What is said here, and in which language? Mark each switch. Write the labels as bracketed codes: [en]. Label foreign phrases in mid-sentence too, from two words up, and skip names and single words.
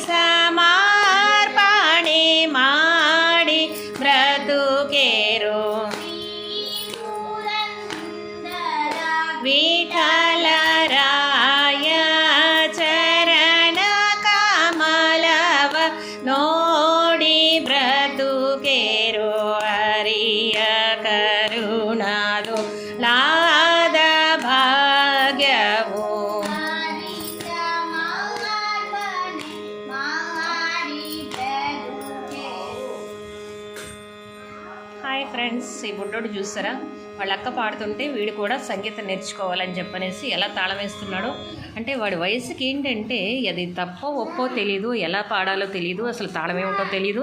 [kn] ಸಮರ್ಪಣೆ ಮಾಡಿ ಬ್ರದುಕೇರೋ ವಿಠಲ ರಾಯ ಚರಣ ಕಮಲವ ನೋಡಿ ಬ್ರದುಕೇರೋ ಹರಿಯ ಕರುಣಾದೋ ಲಾದ ಭಾಗ್ಯವು [en] Hi friends, [te] ఈ బుడ్డోడు చూస్తారా, వాళ్ళ అక్క పాడుతుంటే వీడు కూడా సంగీతం నేర్చుకోవాలని చెప్పనేసి ఎలా తాళం వేస్తున్నాడో. అంటే వాడి వయసుకి ఏంటంటే అది తప్పో ఒప్పో తెలీదు, ఎలా పాడాలో తెలీదు, అసలు తాళం ఏమిటో తెలీదు.